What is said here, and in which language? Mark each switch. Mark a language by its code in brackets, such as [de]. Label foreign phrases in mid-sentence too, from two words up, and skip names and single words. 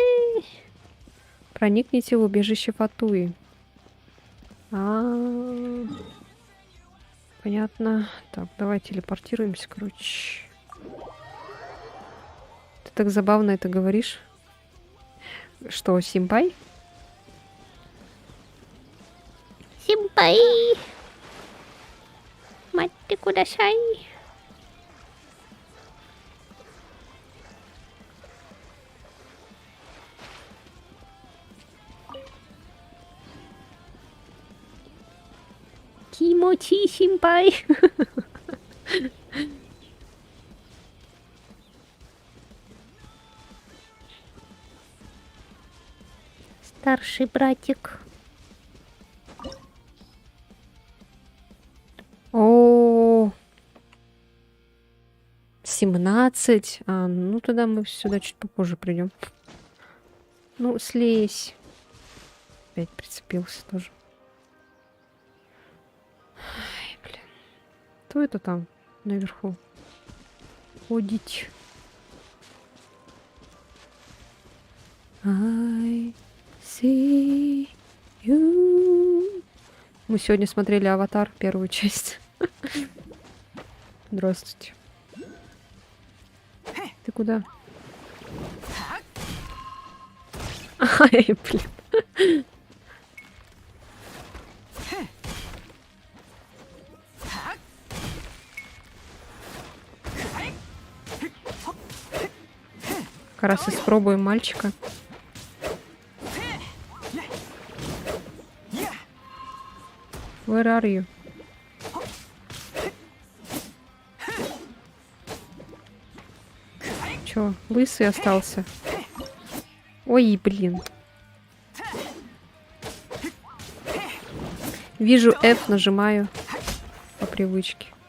[ru] Проникните в убежище Фатуи. А, понятно. Так, давай телепортируемся, короче. Ты так забавно это говоришь. Что, Симпай? Симпай. [ja] 待ってください。気持ち、先輩. [ru] Старший братик. О, 17. А, ну тогда мы сюда чуть попозже придем. Ну, слезь. Опять прицепился тоже. Ай, блин. Кто это там наверху? Ходить. [en] I see you. [ru] Мы сегодня смотрели «Аватар», первую часть. Здравствуйте. Ты куда? Ай, блин. Как раз испробуем мальчика. [en] Where are you? [ru] Чё, лысый остался? Ой, блин. Вижу F, нажимаю по привычке.